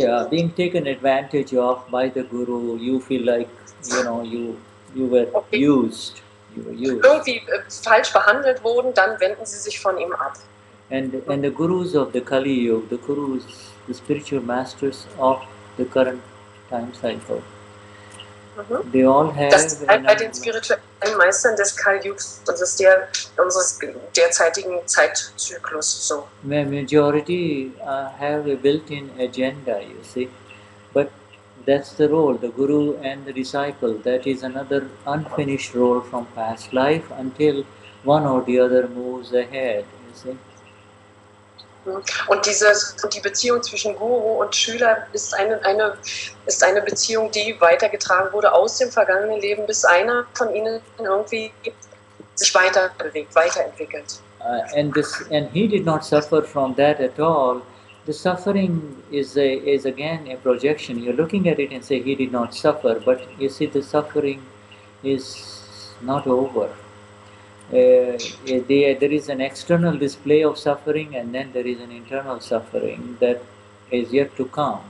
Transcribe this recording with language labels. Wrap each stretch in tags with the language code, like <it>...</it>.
<en>being taken advantage of by the Guru, you feel like, you were used. You were used.</en> <de>Irgendwie falsch behandelt wurden, dann wenden sie sich von ihm ab.</de> <en>And the Gurus of the Kali Yuga, the Gurus, the spiritual masters of the current time cycle, they all have...</en> <de>Das ist halt bei den spirituellen Meistern des Kali-Yugs, unseres derzeitigen Zeitzyklus so.</de> <en>Majority have a built-in agenda, you see. But that's the role, the Guru and the disciple. That is another unfinished role from past life until one or the other moves ahead, you see.</en> <de>Und die Beziehung zwischen Guru und Schüler ist eine Beziehung, die weitergetragen wurde aus dem vergangenen Leben, bis einer von ihnen irgendwie sich weiterentwickelt.</de> <en>And he did not suffer from that at all. The suffering is again a projection. You're looking at it and say he did not suffer, but you see the suffering is not over. There is an external display of suffering, and then there is an internal suffering that is yet to come.</en>